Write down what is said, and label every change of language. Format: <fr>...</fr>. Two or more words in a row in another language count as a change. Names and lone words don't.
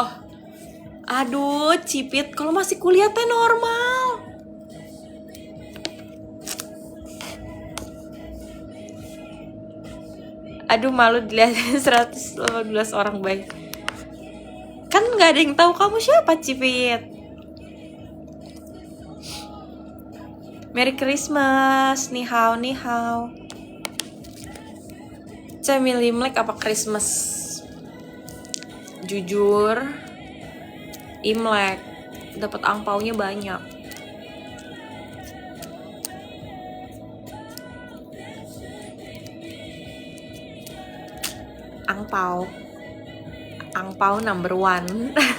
<id>Aduh Cipit, kalau masih kuliah teh normal. Aduh malu dilihat 118 orang baik. Kan gak ada yang tahu kamu siapa Cipit.</id> <en>Merry Christmas,</en> <zh>ni hao.</zh> <id>Saya milih Imlek apa Christmas? Jujur, Imlek dapat angpaunya banyak.</id> <en>Angpau number one.</en>